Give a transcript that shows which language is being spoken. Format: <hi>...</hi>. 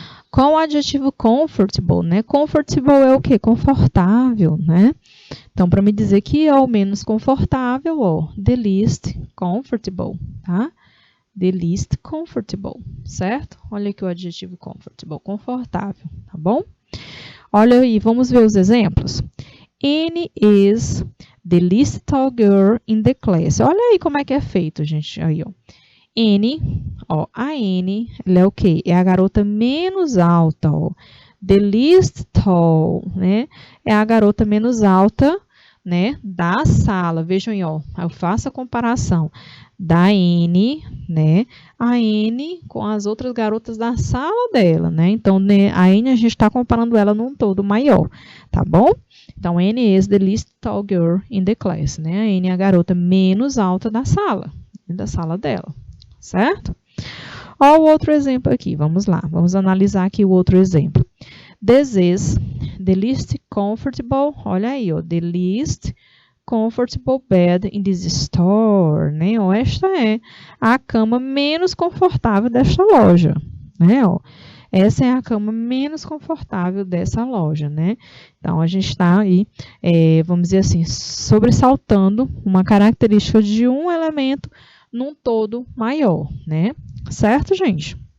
<pt>Com o adjetivo comfortable, né? Comfortable é o quê? Confortável, né? Então, para me dizer que é o menos confortável,</pt> <en>the least comfortable,</en> <pt>tá?</pt> <en>The least comfortable,</en> <pt>certo? Olha aqui o adjetivo comfortable, confortável, tá bom? Olha aí, vamos ver os exemplos.</pt> <en>Annie is the least tall girl in the class.</en> <pt>Olha aí como é que é feito, gente. Aí, ó. Annie, a Annie, ela é o quê? É a garota menos alta, ó.</pt> <en>The least tall,</en> <pt>né? É a garota menos alta, né? Da sala. Vejam aí, ó. Eu faço a comparação da Annie, né? A Annie com as outras garotas da sala dela, né? Então, né, a Annie a gente está comparando ela num todo maior, tá bom? Então,</pt> <en>Annie is the least tall girl in the class,</en> <pt>né? A Annie é a garota menos alta da sala dela. Certo? Olha o outro exemplo aqui, vamos lá. Vamos analisar aqui o outro exemplo.</pt> <en>This is the least comfortable,</en> <pt>olha aí, ó,</pt> <en>the least comfortable bed in this store, né?</en> <pt>Ó, esta é a cama menos confortável desta loja, né? Ó, essa é a cama menos confortável dessa loja, né? Então, a gente está aí, vamos dizer assim, sobressaltando uma característica de um elemento num todo maior, né? Certo, gente?</pt>